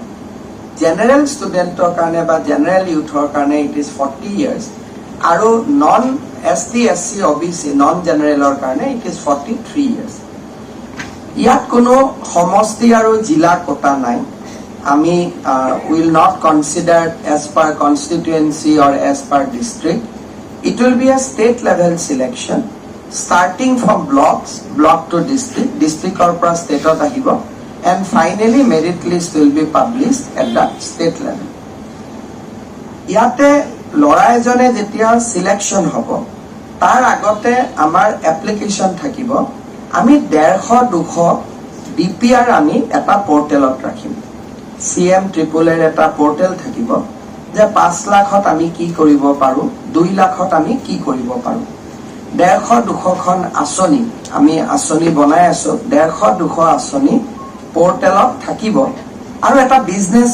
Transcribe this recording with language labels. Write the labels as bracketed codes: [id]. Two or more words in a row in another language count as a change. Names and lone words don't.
[en] general student [as] কাৰণে বা জেনেৰেল ইউথৰ কাৰণে [en] it is 40 years, [as] আৰু নন ST SC OBC নন জেনেৰেলৰ কাৰণে [en] it is 43 years. [as] ইয়াত কোনো সমষ্টি আৰু জিলা কোটা নাই। [en] আমি will not consider as per constituency or as per district. It will be a state level selection starting from block to district or [as] পৰা stateত আহিব, [en] and finally merit list will be published at the state level. [as] ইয়াতে ল'ৰা এজনে যেতিয়া সিলেকশন হ'ব, তাৰ আগতে আমাৰ এপ্লিকেশন থাকিব। আমি 150-200 DPR আমি এটা পোৰ্টেলত ৰাখিম। CM Triple এটা পোৰ্টেল থাকিব, যে 5 লাখত আমি কি কৰিব পাৰো 2 লাখত আমি কি কৰিব পাৰো 150-200খন আঁচনি আমি আঁচনি বনাই আছো 150-200 আঁচনি পোৰ্টেলত থাকিব আৰু এটা বিজনেস